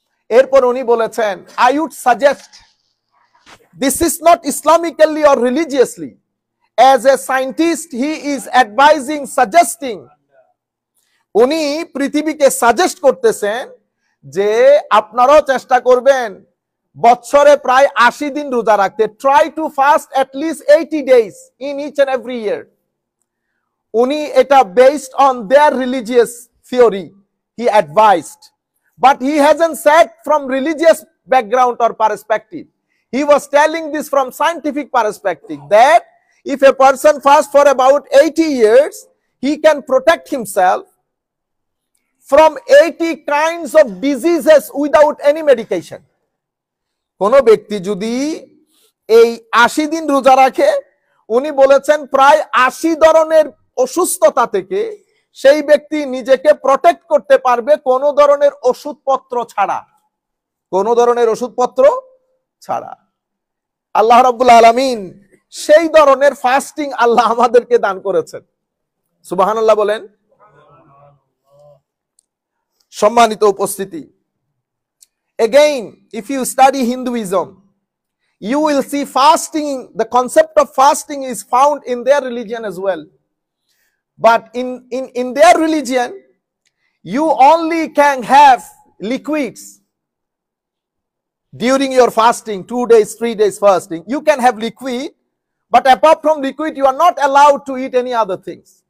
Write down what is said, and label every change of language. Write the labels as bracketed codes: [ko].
[bn] এরপর উনি বলেছেন, [en] I would suggest this is not Islamically or religiously, as a scientist he is advising, suggesting, [bn] উনি পৃথিবীকে suggest করতেছেন যে আপনারাও চেষ্টা করবেন বছরে প্রায় 80 দিন রোজা রাখতে। [en] Try to fast at least 80 days in each and every year. [bn] উনি এটা [en] Based on their religious theory he advised, but he hasn't said from religious background or perspective. He was telling this from scientific perspective that if a person fasts for about 80 years, he can protect himself from 80 kinds of diseases without any medication. [bn] কোন ব্যক্তি যদি এই 80 দিন রোজা রাখে, উনি বলেছেন প্রায় 80 ধরনের অসুস্থতা থেকে সেই ব্যক্তি নিজেকে প্রটেক্ট করতে পারবে কোন ধরনের ওষুধপত্র ছাড়া, কোন ধরনের ওষুধপত্র ছাড়া। আল্লাহ রাব্বুল আলামিন সেই ধরনের ফাস্টিং আল্লাহ আমাদেরকে দান করেছেন। সুবহানাল্লাহ বলেন। সম্মানিত উপস্থিতি, [en] again if you study Hinduism, you will see fasting, the concept of fasting is found in their religion as well, but in their religion you only can have liquids during your fasting, 2 days 3 days fasting, you can have liquid, but apart from liquid you are not allowed to eat any other things.